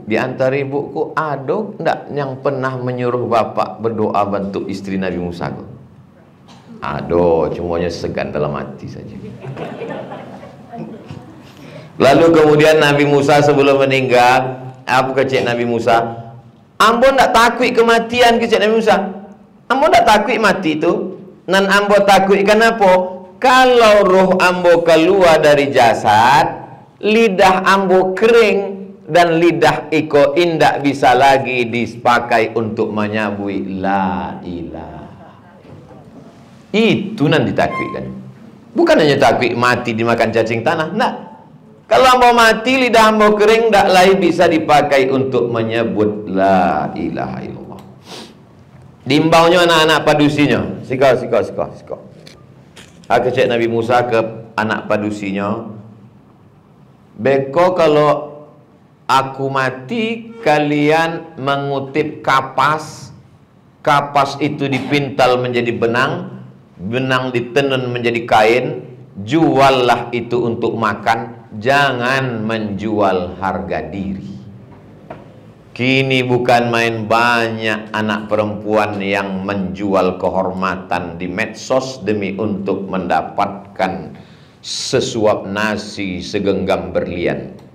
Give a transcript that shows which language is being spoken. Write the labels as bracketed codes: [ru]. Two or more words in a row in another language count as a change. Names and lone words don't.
[id] Di antara ibuku ada enggak yang pernah menyuruh bapak berdoa bantu istri Nabi Musa? Ada, cumanya segan dalam hati saja. Lalu kemudian Nabi Musa sebelum meninggal, apa kecek Nabi Musa? [min] Ambo enggak takut kematian kecek Nabi Musa. Ambo tak takut mati itu. Nan ambo takut kenapa? Kalau roh ambo keluar dari jasad, lidah ambo kering dan lidah iko indak bisa lagi dipakai untuk menyabui [ar] la ilaha. [min] Itu nan ditakutkan. [id] Bukan hanya takut mati dimakan cacing tanah, enggak. [min] Kalau ambo mati, lidah ambo kering ndak lagi bisa dipakai untuk menyebut [ar] la ilaha illallah. [min] Diimbaunya anak-anak padusinya. Siko. Aku cek Nabi Musa ke anak padusinya. Beko kalau aku mati, kalian mengutip kapas. [id] Kapas itu dipintal menjadi benang. Benang ditenun menjadi kain. Juallah itu untuk makan. Jangan menjual harga diri. Kini bukan main, banyak anak perempuan yang menjual kehormatan di medsos demi untuk mendapatkan sesuap nasi segenggam berlian.